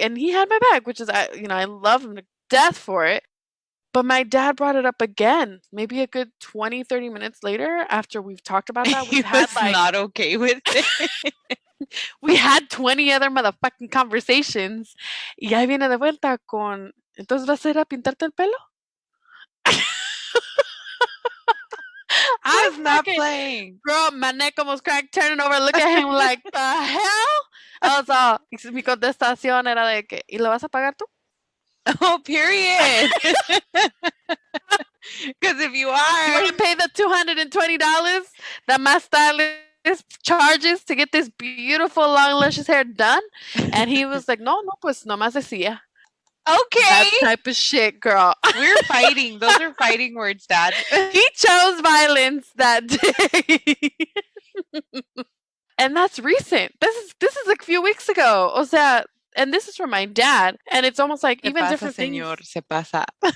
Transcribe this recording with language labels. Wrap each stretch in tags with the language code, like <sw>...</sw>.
<en>And he had my back, which is, I love him to death for it. But my dad brought it up again, maybe a good 20, 30 minutes later after we've talked about that. He was not okay with it. We had 20 other motherfucking conversations.</en> <es>Y ahí viene de vuelta con, entonces vas a ir a pintarte el pelo?</es> <en>I was not fucking- playing. Girl, my neck almost cracked, turning over, look at him like, the hell? I was all,</en> <es>mi contestación era de que, ¿y lo vas a pagar tú?</es> <en>Oh, period. Because if you are, want to pay the $220 that my stylist charges to get this beautiful long luscious hair done? And he was like, no,</en> <es>pues nomás decía.</es> <en>okay. That type of shit, girl. We're fighting. Those are fighting words, Dad. He chose violence that day. And that's recent. This is like a few weeks ago.</en> <es>O sea,</es> <en>and this is from my dad. And it's almost like</en> <es>Se</es> <en>even</en> <es>pasa,</es> <en>different</en> <es>señor.</es> <en>things.</en> <es>Se pasa.</es>